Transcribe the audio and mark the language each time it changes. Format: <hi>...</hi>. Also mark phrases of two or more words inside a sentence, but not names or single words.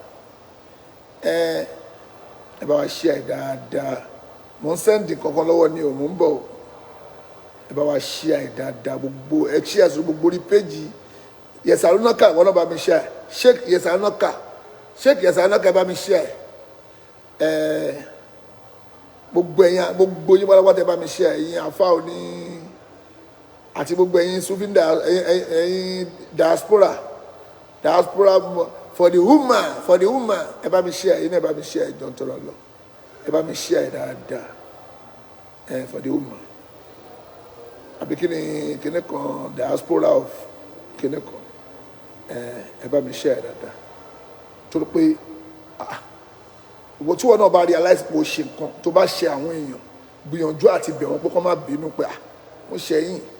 <yo>ẹ bá wa share dáadáa mo ń sẹ́ndì kankan lọ́wọ́ ni o mo ń bọ̀ ẹ bá wa share dáadáa gbogbo ẹ share sí gbogbo orí péjì Yẹ̀sàlónàkà wọn náà bá mi share Sheikh Yẹ̀sàlónàkà ẹ bá mi share gbogbo ẹ̀yin gbogbo yín pátápátá ẹ bá mi share ẹ̀yin àfa òní àti gbogbo ẹ̀yin sufinda ẹ̀yin</yo> <en>diaspora for the</en> <yo>woman ẹ bá mi share ẹ̀yin ẹ bá mi share ẹjọ ń tọrọ lọ ẹ bá mi share dáadáa</yo> <en>for the woman</en> <yo>àbí kíni kan</yo> <en>diaspora of</en> <yo>kíni kan ẹ bá mi share dáadáa torí pé ìwọ tí wọn náà bá realize pé o ṣe nǹkan tó bá ṣe àwọn èèyàn gbìyànjú àti bẹ̀ wọ́n pé kó má bínú pé mo ṣe yín</yo>